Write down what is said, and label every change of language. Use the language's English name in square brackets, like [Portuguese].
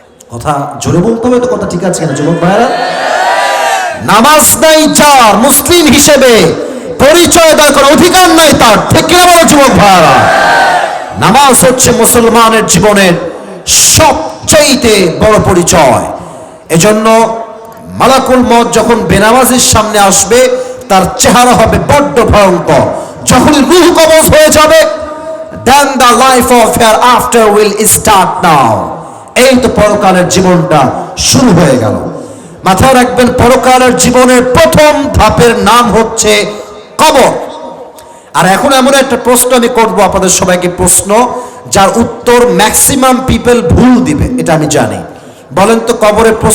[Bangla] কথা জোরে বলতে হবে তো, কথা ঠিক আছে না যুবক ভাইরা? নামাজ নাই যার, মুসলিম হিসেবে পরিচয় দেওয়ার কোনো অধিকার নাই তার। ঠিক কিনা বলো যুবক ভাইরা? নামাজ হচ্ছে মুসলমানের জীবনের সবচেয়ে বড় পরিচয়। এজন্য মালাকুল মউত যখন বেনামাজির সামনে আসবে, তার চেহারা হবে বড্ড ভয়ঙ্কর। যখনই রূহ কবজ হয়ে যাবে, [English] then the life of hereafter will start now। [Bangla] এই তো পরকালের জীবনটা শুরু হয়ে গেল। মাথায় রাখবেন, পরকালের জীবনের প্রথম ধাপের নাম হচ্ছে কবর। আর এখন এমন একটা প্রশ্ন আমি করব আপনাদের সবাইকে, প্রশ্ন যার উত্তর ম্যাক্সিমাম পিপল ভুল দিবে, এটা আমি জানি। বলেন তো, কবরের প্রশ্ন